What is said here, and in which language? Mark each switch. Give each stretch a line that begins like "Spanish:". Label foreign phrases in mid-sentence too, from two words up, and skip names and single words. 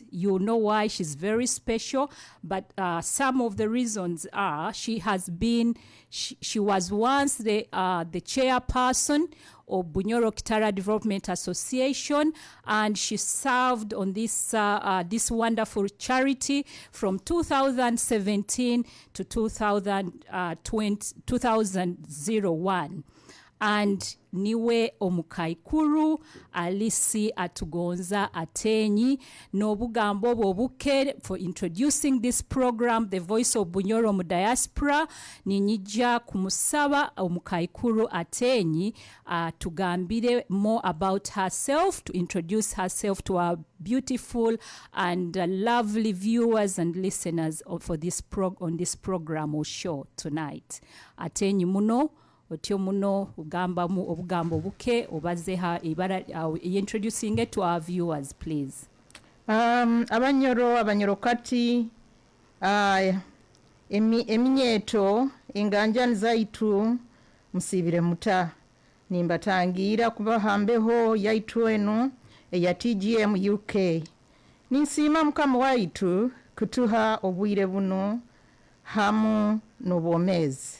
English: You know why she's very special, but some of the reasons are she was once the chairperson of Bunyoro Kitara Development Association, and she served on this wonderful charity from 2017 to 2001.
Nyoro: And niwe omukaikuru alisi Atugonza Ateenyi n'obugambo obuke
English: for introducing this program,
Nyoro: The Voice of Bunyoro mu Diaspora. Ninyija kumusaba omukaikuru Ateenyi tugambire
English: more about herself, to introduce herself to our beautiful and lovely viewers and listeners for this on this program or show tonight.
Nyoro: Ateenyi muno otyo muno ugambamu obugambo buke obazeha ibara
English: introducing it to our viewers, please.
Nyoro: Abanyoro kati eminyeto inganja zaitu musibire muta nimbatangira kuba hambeho yaitu enu ya TGM UK ninsima mukama waitu kutuha obwire buno hamu nobomezi.